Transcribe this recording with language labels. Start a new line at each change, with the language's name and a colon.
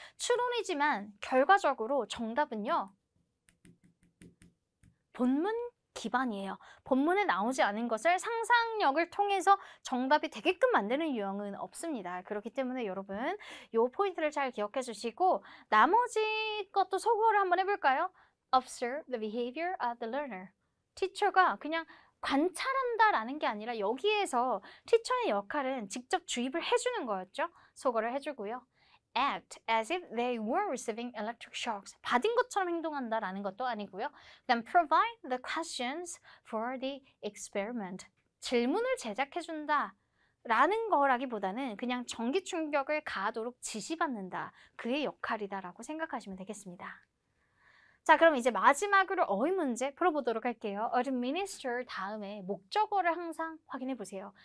Korean: 추론이지만 결과적으로 정답은요, 본문 기반이에요. 본문에 나오지 않은 것을 상상력을 통해서 정답이 되게끔 만드는 유형은 없습니다. 그렇기 때문에 여러분 이 포인트를 잘 기억해 주시고, 나머지 것도 소거를 한번 해볼까요?
English: Observe the behavior of the learner.
Korean: 티처가 그냥 관찰한다라는 게 아니라 여기에서 티처의 역할은 직접 주입을 해주는 거였죠. 소거를 해주고요.
English: Act as if they were receiving electric shocks.
Korean: 받은 것처럼 행동한다라는 것도 아니고요.
English: Then provide the questions for the experiment.
Korean: 질문을 제작해준다 라는 거라기보다는 그냥 전기 충격을 가하도록 지시받는다, 그의 역할이다라고 생각하시면 되겠습니다. 자, 그럼 이제 마지막으로 어휘 문제 풀어보도록 할게요. administer 다음에 목적어를 항상 확인해 보세요.